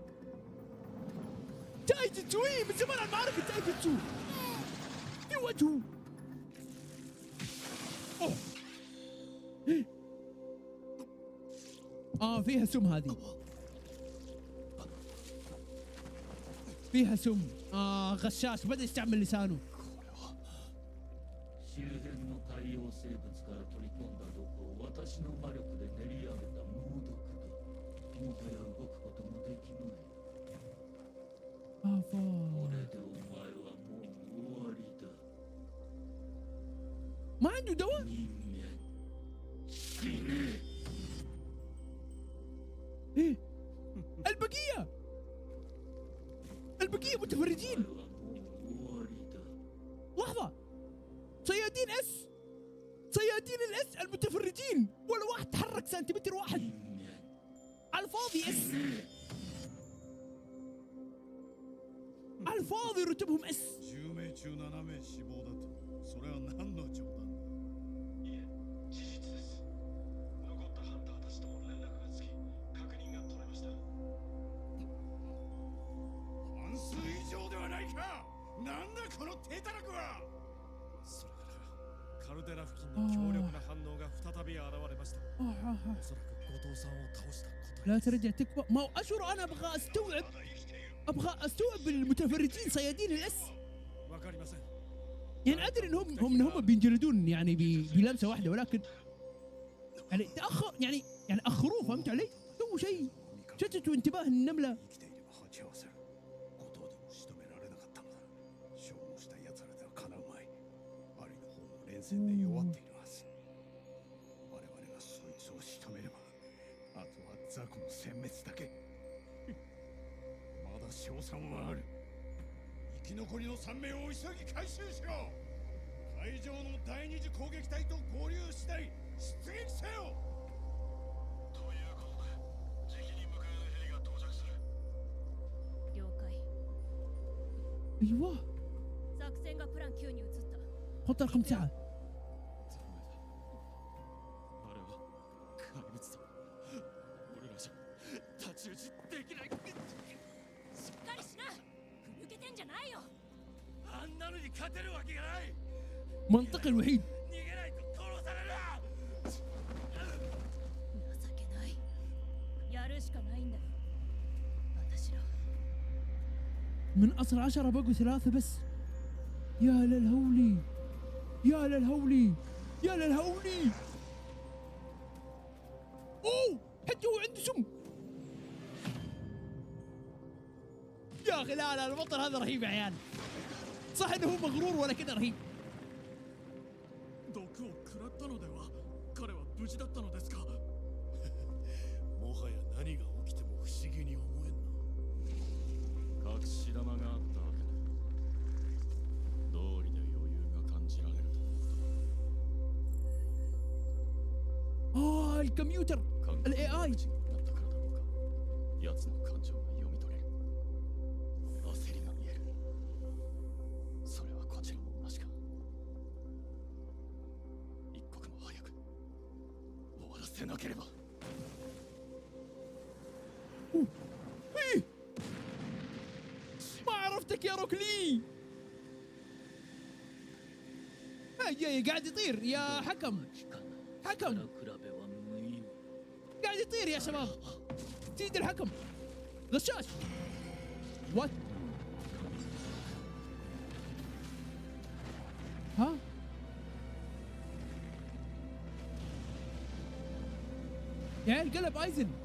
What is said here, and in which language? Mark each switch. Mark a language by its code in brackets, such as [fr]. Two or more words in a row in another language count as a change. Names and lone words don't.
[ar] تايجتسو من زمان المعركه تايجتسو في وجهه. اوه فيها سم هذه فيها سم. غشاش بدأ يستعمل لسانه. [ja] 周辺の太陽生物から取り込んだ毒を私の魔力で練り上げた猛毒だ。もはや動くこともできない。これ [ar] افا [ja] でお前はもう終わりだ。 [ar] ما عنده دواء [ja] 人間死ね。 [ar] ايه البقيه متفرجين [ja] お前はもう終わりだ。 [ar] لحظه صيادين الاس المتفرجين ولا واحد تحرك سنتيمتر واحد [ja] 人間 [ar] على الفاضي اس على الفاضي رتبهم اس [ja] 10 名中7名死亡だと。それは何の冗談だ。いえ、事実です。残ったハンターたちとも連絡がつき、確認が取れました。半数以上ではないか。なんだこの手たらくは。それからカルデラ付近に強力な反応が再び現れました。おそらく後藤さんを倒した答え [ar] لا [ja] です。 [ar] ترجع تكبر ما هو اشهر انا ابغى استوعب المتفرجين صيادين الاس [ja] わかりません。 [ar] يعني ادري انهم بينجلدون يعني بلمسه واحده ولكن يعني تاخر يعني اخروه فهمت علي؟ سووا شيء شتتوا انتباه النمله [ja] 生きていれば鉢合わせる。後藤でも仕留められなかったのだ。消耗した奴らではかなうまい。アリの方も連戦で弱っているはず。我々がそいつを仕留めれば、あとは雑魚の殲滅だけ。まだ勝算はある。生き残りの3名を急ぎ回収しろ。海上の第二次攻撃隊と合流次第出撃せよ。ということで、時期に向かえるヘリが到着する。了解。 [ar] ايوه [ja] 作戦がプラン9に移った。 [ar] حط رقم 9 [ja] ダメだ。あれは怪物だ。俺らじゃ太刀打ちできない。しっかりしな。ふぬけてんじゃないよ。あんなのに勝てるわけがない。 [ar] منطقي الوحيد [ja] 逃げないと殺される。情けない。やるしかないんだよ。私ら。 [ar] من اصل 10 بقوا 3 بس يا للهولي يا للهولي يا للهولي اوه حتى هو عنده سم يا اخي لا البطل هذا رهيب يا عيال صح انه هو مغرور ولا كذا رهيب [ja] 毒を食らったのでは。彼は無事だったのですか。もはや何が起きても不思議に思えんな。隠し玉があったわけだ。道理で余裕が感じられると思った。 [ar] الكمبيوتر [ja] 感覚 [ar] الاي [ja] の [ar] اي [ja] 口がなったからだろうか。奴の感情が読み取れる。焦りが見える。それはこちらも同じか。一刻も早く終わらせなければ。 [ar] إيه. ما عرفتك يا روكلي جاي قاعد يطير يا حكم [ja] 機関 [ar] حكم [ja] 比べは無意味。 [ar] قاعد يطير يا شباب سيد الحكم غشاش وات ها يا عيال قلب ايزن